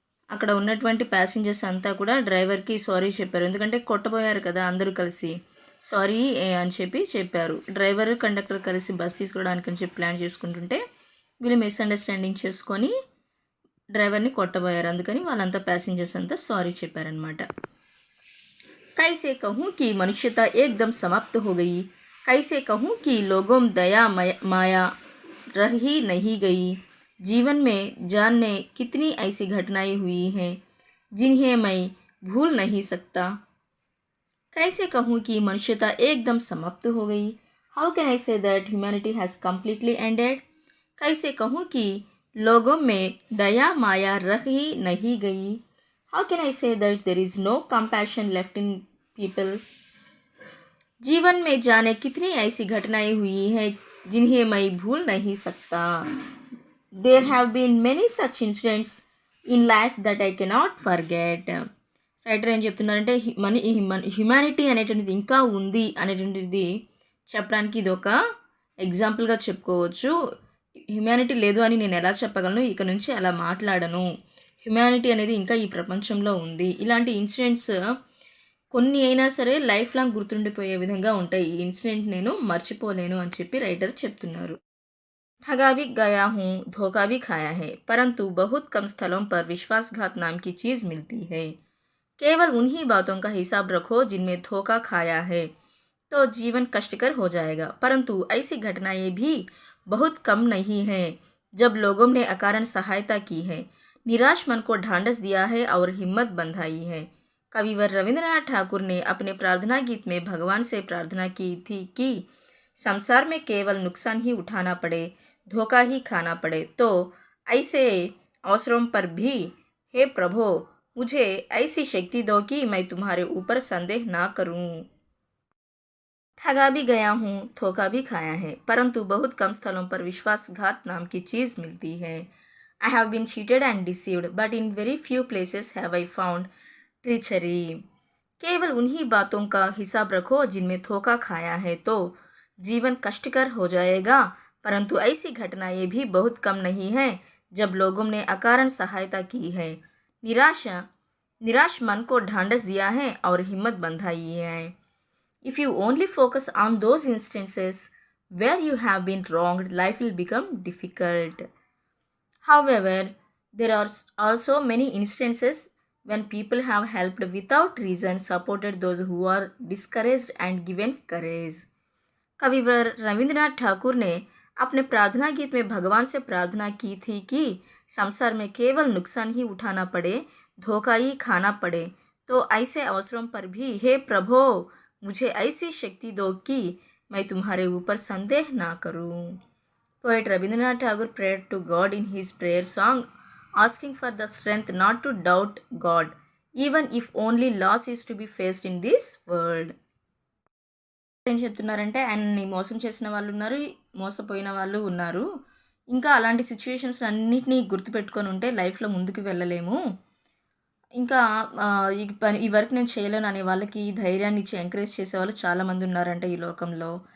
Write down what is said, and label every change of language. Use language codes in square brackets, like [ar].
[te] అక్కడ ఉన్నటువంటి ప్యాసింజర్స్ అంతా కూడా డ్రైవర్కి సారీ చెప్పారు. ఎందుకంటే కొట్టబోయారు కదా అందరూ కలిసి, సారీ అని చెప్పారు. డ్రైవర్ కండక్టర్ కలిసి బస్ తీసుకోవడానికి అని చెప్పి ప్లాన్ చేసుకుంటుంటే వీళ్ళు మిస్అండర్స్టాండింగ్ చేసుకొని డ్రైవర్ని కొట్టబోయారు. అందుకని వాళ్ళంతా ప్యాసింజర్స్ అంతా సారీ చెప్పారనమాట. [hi] कैसे कहूँ कि मनुष्यता एकदम समाप्त हो गई, कैसे कहूँ कि लोगों में दया माया रह ही नहीं गई. जीवन में जानने कितनी ऐसी घटनाएं हुई हैं जिन्हें मैं भूल नहीं सकता. कैसे कहूँ कि मनुष्यता एकदम समाप्त हो गई. [en] How can I say that humanity has completely ended? [hi] कैसे कहूँ कि लोगों में दया माया रह ही नहीं गई. [en] How can I say that there is no compassion left in people? [hi] जीवन में जाने कितनी ऐसी घटनाएं हुई हैं जिन्हें मैं भूल नहीं सकता. [en] There have been many such incidents in life that I cannot forget. [te] Writer ఏం చెప్తున్నారంటే హ్యుమానిటీ అనేటువంటిది ఇంకా ఉంది అనేటువంటిది చెప్పడానికి ఇది ఒక ఎగ్జాంపుల్గా చెప్పుకోవచ్చు. హ్యుమానిటీ లేదు అని నేను ఎలా చెప్పగలను, ఇక నుంచి అలా మాట్లాడను, హ్యుమానిటీ అనేది ఇంకా ఈ ప్రపంచంలో ఉంది. ఇలాంటి ఇన్సిడెంట్స్ కొన్ని అయినా సరే లైఫ్ లాంగ్ గుర్తుండిపోయే విధంగా ఉంటాయి. ఈ ఇన్సిడెంట్ నేను మర్చిపోలేను అని చెప్పి రైటర్ చెప్తున్నారు. [hi] ठगा भी गया हूँ, धोखा भी खाया है, परंतु बहुत कम स्थलों पर विश्वासघात नाम की चीज़ मिलती है. केवल उन्हीं बातों का हिसाब रखो जिनमें धोखा खाया है, तो जीवन कष्टकर हो जाएगा. परंतु ऐसी घटनाएं भी बहुत कम नहीं हैं जब लोगों ने अकारण सहायता की है, निराश मन को ढांढस दिया है और हिम्मत बंधाई है. कविवर रविंद्रनाथ ठाकुर ने अपने प्रार्थना गीत में भगवान से प्रार्थना की थी कि संसार में केवल नुकसान ही उठाना पड़े, धोखा ही खाना पड़े, तो ऐसे अवसरों पर भी हे प्रभु मुझे ऐसी शक्ति दो कि मैं तुम्हारे ऊपर संदेह ना करूं. ठगा भी गया हूँ, धोखा भी खाया है, परंतु बहुत कम स्थलों पर विश्वासघात नाम की चीज़ मिलती है. [en] I have been cheated and deceived, but in very few places have I found treachery. [hi] केवल उन्हीं बातों का हिसाब रखो जिनमें धोखा खाया है, तो जीवन कष्टकर हो जाएगा. परंतु ऐसी घटनाएं भी बहुत कम नहीं हैं जब लोगों ने अकारण सहायता की है, निराश मन को ढांढस दिया है और हिम्मत बंधाई है. [en] If you only focus on those instances where you have been wronged, life will become difficult. However, there are also many instances when people have helped without reason, supported those who are discouraged and given courage. [hi] कविवर रविंद्रनाथ ठाकुर ने अपने प्रार्थना गीत में भगवान से प्रार्थना की थी कि संसार में केवल नुकसान ही उठाना पड़े, धोखा ही खाना पड़े, तो ऐसे अवसरों पर भी हे प्रभु मुझे ऐसी शक्ति दो कि मैं तुम्हारे ऊपर संदेह ना करूं. [en] Poet Rabindranath Tagore prayed to God in his prayer song, asking for the strength not to doubt God, even if only loss is to be faced in this world. [te] ఏం చెప్తున్నారంటే ఆయన్ని మోసం చేసిన వాళ్ళు ఉన్నారు, మోసపోయిన వాళ్ళు ఉన్నారు. ఇంకా అలాంటి సిచ్యువేషన్స్ అన్నిటినీ గుర్తుపెట్టుకొని ఉంటే లైఫ్లో ముందుకు వెళ్ళలేము. ఇంకా ఈ వర్క్ నేను చేయలేను అనే వాళ్ళకి ధైర్యాన్ని ఇచ్చి ఎంకరేజ్ చేసేవాళ్ళు చాలామంది ఉన్నారంట ఈ లోకంలో.